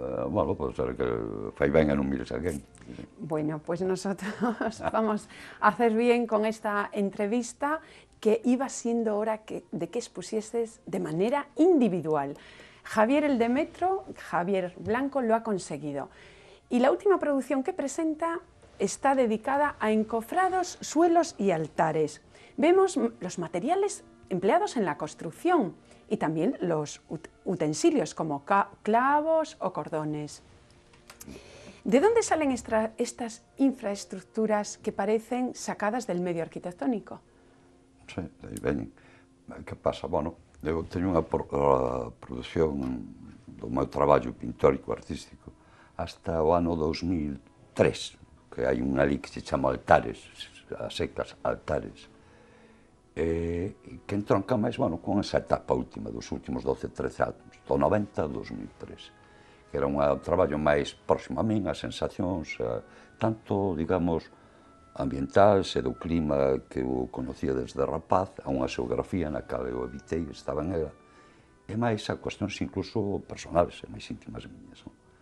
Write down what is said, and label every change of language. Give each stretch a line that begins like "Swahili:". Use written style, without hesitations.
Galician: Bueno, pode ser que fai ben e non mires a alguén.
Spanish: Bueno, pues nosotros vamos a hacer bien con esta entrevista, que iba siendo hora de que expusieses de manera individual. Javier el de Metro, Javier Blanco, lo ha conseguido. Y la última producción que presenta está dedicada a encofrados, suelos y altares. Vemos los materiales empleados en la construcción y también los utensilios como clavos o cordones. ¿De dónde salen estas infraestructuras que parecen sacadas del medio arquitectónico?
Galician: Sí, de aí veñen. Que pasa? Bueno, eu teño unha produción do meu traballo pintórico artístico hasta o ano 2003, que hai un ali que se chama Altares, as secas Altares, que entronca máis, bueno, con esa etapa última dos últimos 12-13 anos, do 90 a 2003, que era un traballo máis próximo a min, as sensacións, tanto, digamos, ambientais e do clima que eu conocía desde rapaz, a unha xeografía na cal eu habitei, estaba en ela, e máis a cuestións incluso personales e máis íntimas miñas, non?